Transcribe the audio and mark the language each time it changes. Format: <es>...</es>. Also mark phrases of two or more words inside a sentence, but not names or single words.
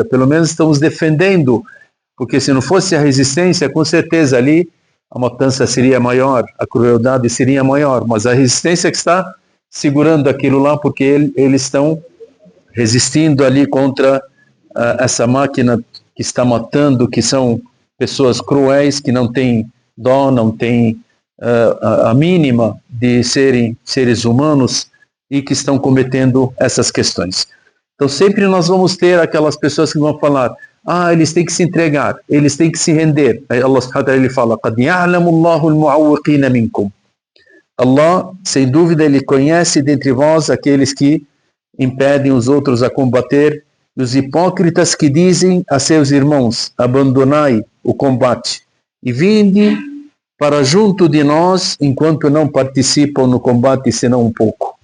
<pt>Pelo menos estamos defendendo, porque se não fosse a resistência, com certeza ali a matança seria maior, a crueldade seria maior, mas a resistência que está segurando aquilo lá, porque eles estão resistindo ali contra essa máquina que está matando, que são pessoas cruéis, que não têm dó, não têm a mínima de serem seres humanos e que estão cometendo essas questões. Então sempre nós vamos ter aquelas pessoas que vão falar: eles têm que se entregar, eles têm que se render. Aí</pt> <ar>الله سبحانه وتعالى</ar> <pt>ele fala:</pt> <ar>قَدْ يَعْلَمُ اللَّهُ الْمُعَوِّقِينَ مِنْكُمْ.</ar> <pt>Allah, sem dúvida, ele conhece dentre vós aqueles que impedem os outros a combater, e os hipócritas que dizem a seus irmãos: abandonai o combate e vinde para junto de nós enquanto não participam no combate senão um pouco.</pt>